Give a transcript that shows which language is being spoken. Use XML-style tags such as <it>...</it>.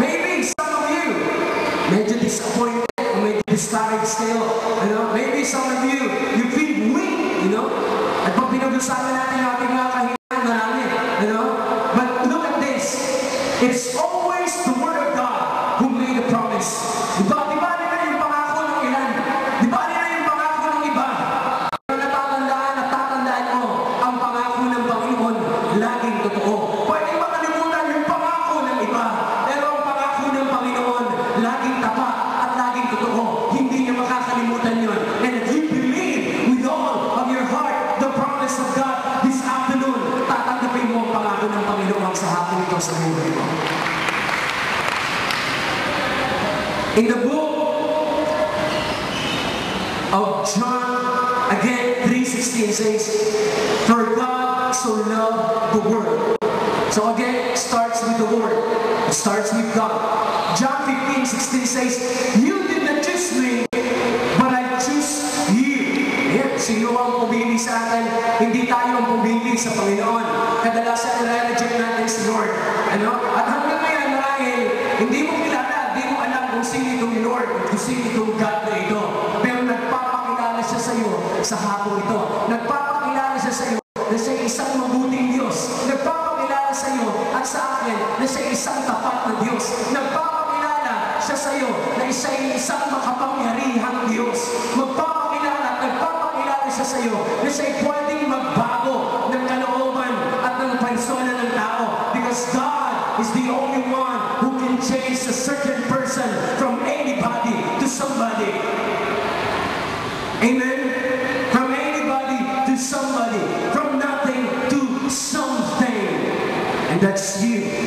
<en>Maybe some of you, medyo disappointed, or medyo discouraged still. Maybe some of you feel weak,</en> <tl>At pag pinag-usapan natin yung ating mga kahinaan, marami,</tl> <en>But look at this. It's always the Word of God who made a promise.</en> <tl>Diba na yung pangako ng ilan? Diba na yung pangako ng iba? Pero natatandaan mo, ang pangako ng Panginoon, laging totoo. Pwede ba kalimutan yung pangako ng iba? Pero ang pangako ng Panginoon, laging tapat at laging totoo. Hindi niya makakalimutan yun.</tl> <en>And if you believe with all of your heart the promise of God this afternoon,</en> <tl>tatanggapin mo ang pangako ng Panginoon sa hapon ito sa buhay mo.</tl> <en>In the book of John, again, 3:16 says, for God so loved the world. So again, it starts with the Lord. It starts with God. John 15:16 says, you did not choose me, but I choose you.</en> <tl>Yan, sino ang pumili sa atin? Hindi tayo ang pumili sa Panginoon. Kadalasan nare-reject natin si Lord. At hanggang ngayon, marahil, hindi mo kilala, hindi mo alam kung sino itong Lord, kung sino itong God na ito. Pero nagpapakilala siya sa iyo sa hapon ito. Nagpapakilala siya sa iyo na siya isang mabuting Diyos. Nagpapakilala sa iyo at sa akin na siya isang tapat na Diyos. Nagpapakilala siya sa iyo na siya isang makapangyarihang Diyos. Nagpapakilala siya sa iyo na siya pwedeng magbago ng kalooban at ng persona ng tao.</tl> <en>Because God is the only one who can change a certain person from anybody to somebody. Amen? From anybody to somebody. From nothing to something. And that's you.</en>